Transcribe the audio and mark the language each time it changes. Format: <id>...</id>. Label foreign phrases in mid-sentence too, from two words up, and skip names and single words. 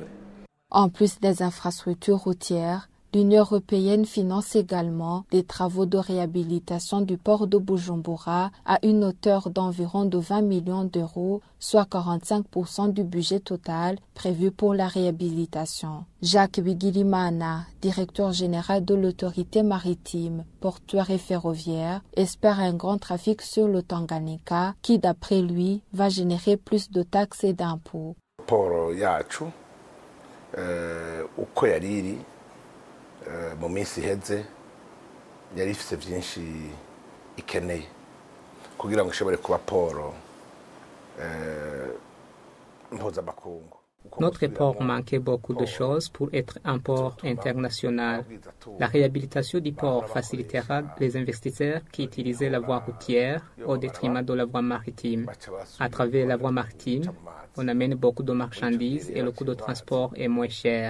<fr>En plus des infrastructures routières, l'Union européenne finance également des travaux de réhabilitation du port de Bujumbura à une hauteur d'environ de 20 millions d'euros, soit 45% du budget total prévu pour la réhabilitation. Jacques Bigirimana, directeur général de l'autorité maritime, portuaire et ferroviaire, espère un grand trafic sur le Tanganyika qui, d'après lui, va générer plus de taxes et d'impôts.</fr> <rn>Uko yari iri mu minsi iheze yari ifite byinshi ikeneye kugira ngo ishobore kuba poro mpuzamakungu.</rn> <fr>Notre port manquait beaucoup de choses pour être un port international. La réhabilitation du port facilitera les investisseurs qui utilisaient la voie routière au détriment de la voie maritime. À travers la voie maritime, on amène beaucoup de marchandises et le coût de transport est moins cher.</fr>